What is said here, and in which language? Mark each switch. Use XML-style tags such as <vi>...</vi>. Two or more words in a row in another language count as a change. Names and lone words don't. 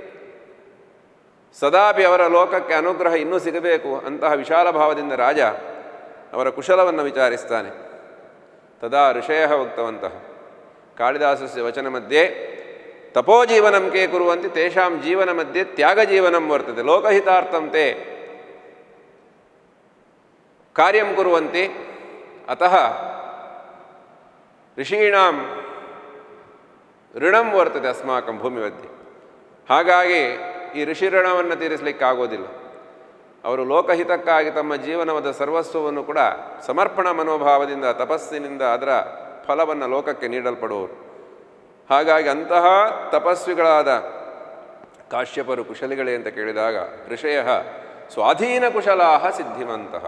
<kn>ಸದಾಪಿ ಅವರ ಲೋಕಕ್ಕೆ ಅನುಗ್ರಹ ಇನ್ನೂ ಸಿಗಬೇಕು ಅಂತಹ ವಿಶಾಲ ಭಾವದಿಂದ ರಾಜ ಅವರ ಕುಶಲವನ್ನು ವಿಚಾರಿಸ್ತಾನೆ.</kn> <sa>ತದಾ ಋಷಯಃ ಉಕ್ತವಂತಃ ಕಾಳಿದಾಸಸ್ಯ ವಚನ ಮಧ್ಯೆ ತಪೋಜೀವನಂ ಕೇ ಕುರುವಂತೆ ತೇಷಾಂ ಜೀವನ ಮಧ್ಯೆ ತ್ಯಾಗಜೀವನಂ ವರ್ತತೆ. ಲೋಕಹಿತಾರ್ಥಂ ತೇ ಕಾರ್ಯಂ ಕುರುವಂತೆ ಅತಃ ಋಷೀಣಾಂ ಋಣಂ ವರ್ತತೆ ಅಸ್ಮಾಕಂ ಭೂಮಿ ಮಧ್ಯೆ.</sa> <kn>ಹಾಗಾಗಿ ಈ ಋಷಿ ಋಣವನ್ನು ತೀರಿಸಲಿಕ್ಕಾಗೋದಿಲ್ಲ. ಅವರು ಲೋಕಹಿತಕ್ಕಾಗಿ ತಮ್ಮ ಜೀವನವಾದ ಸರ್ವಸ್ವವನ್ನು ಕೂಡ ಸಮರ್ಪಣ ಮನೋಭಾವದಿಂದ ತಪಸ್ಸಿನಿಂದ ಅದರ ಫಲವನ್ನು ಲೋಕಕ್ಕೆ ನೀಡಲ್ಪಡುವರು. ಹಾಗಾಗಿ ಅಂತಹ ತಪಸ್ವಿಗಳಾದ ಕಾಶ್ಯಪರು ಕುಶಲಿಗಳೇ ಅಂತ ಕೇಳಿದಾಗ</kn> <sa>ಋಷಯಃ ಸ್ವಾಧೀನ ಕುಶಲಾಹ ಸಿದ್ಧಿಮಂತಹ.</sa>